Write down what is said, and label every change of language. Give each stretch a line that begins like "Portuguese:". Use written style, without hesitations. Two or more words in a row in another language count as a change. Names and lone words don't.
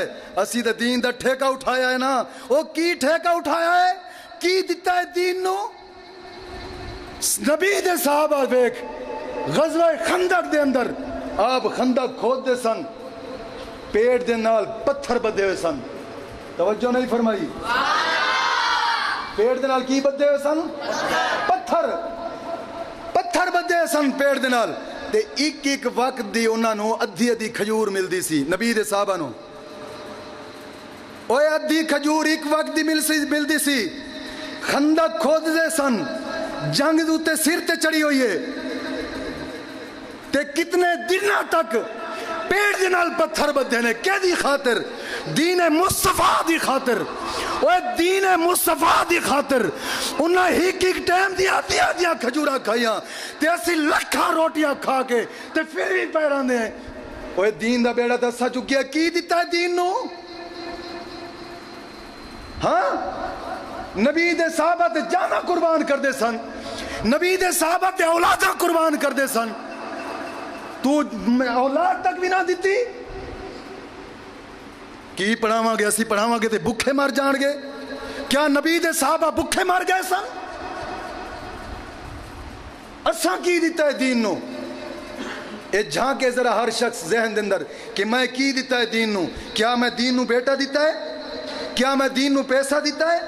Punjabi: اسی تے دین دا ٹھیکہ اٹھایا ہے نا. وہ کی ٹھیکہ اٹھایا ہے کی دیتا ہے دین نو؟ نبی دے صحابہ دیکھ غزوہ خندق دے اندر آپ خندق کھود دے سن, پیٹ دے نال پتھر بدے ہوئے سن. توجہ نہیں فرمائی؟ پیٹ دے نال کی بدے ہوئے سن؟ پتھر بدے ہوئے سن پیٹ دے نال. تے ایک وقت دی انہاں نو ادھی کھجور ملدی سی نبی دے صحابہ نو. اوے ادھی کھجور ایک وقت دی ملدی سی. خندق کھود دے سن, جنگ دوتے سر تے چڑی ہوئی ہے تے کتنے دنوں تک پیڑ دے نال پتھر بدے نے کہ دی خاطر دین مصطفیٰ دی خاطر. اوے دین مصطفیٰ دی خاطر انہاں ایک ٹائم دی آدھیاں کھجوراں کھائیاں تے اسی لکھاں روٹیاں کھا کے تے پھر بھی پیران دے. اوے دین دا بیڑا دسا چکیا کی دیتا ہے دین نو؟ ہاں نبی دے صحابہ تے جانا قربان کر دے سن، نبی دے صحابہ تے اولاداں قربان کر دے سن، تو اولاد تک بھی نہ دیتی؟ کی پڑھاواں گے؟ اسی پڑھاواں گے تے بھکھے مر جان گے؟ کیا نبی دے صحابہ بھکھے مر گئے سن؟ اساں کی دیتا ہے دین نو؟ اے جھانکے ذرا ہر شخص ذہن دے اندر کہ میں کی دیتا ہے دین نو؟ کیا میں دین نو بیٹا دیتا ہے؟ کیا میں دین نو پیسہ دیتا ہے؟